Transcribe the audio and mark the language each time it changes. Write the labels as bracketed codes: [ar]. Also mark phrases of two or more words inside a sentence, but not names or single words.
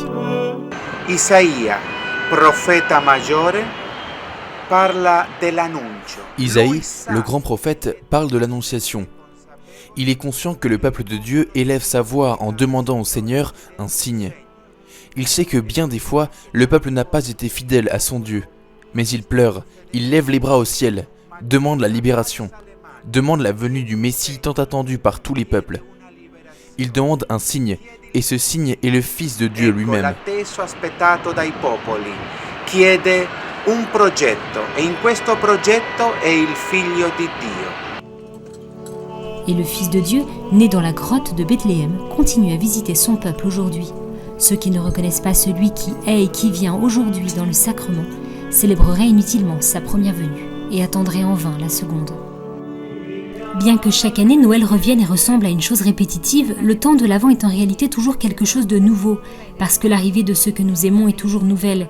[it] Isaïa, profeta maggiore, parla dell'annuncio. [fr] Isaïe, le grand prophète, parle de l'annonciation. Il est conscient que le peuple de Dieu élève sa voix en demandant au Seigneur un signe. Il sait que bien des fois, le peuple n'a pas été fidèle à son Dieu. Mais il pleure, il lève les bras au ciel, demande la libération, demande la venue du Messie tant attendu par tous les peuples. Il demande un signe, et ce signe est le Fils de Dieu lui-même. [it] L'atteso aspettato dai popoli chiede un progetto e in questo progetto è il figlio di Dio. [fr] Et le Fils de Dieu, né dans la grotte de Bethléem, continue à visiter son peuple aujourd'hui. Ceux qui ne reconnaissent pas celui qui est et qui vient aujourd'hui dans le sacrement célébreraient inutilement sa première venue et attendraient en vain la seconde. Bien que chaque année Noël revienne et ressemble à une chose répétitive, le temps de l'Avent est en réalité toujours quelque chose de nouveau, parce que l'arrivée de ceux que nous aimons est toujours nouvelle.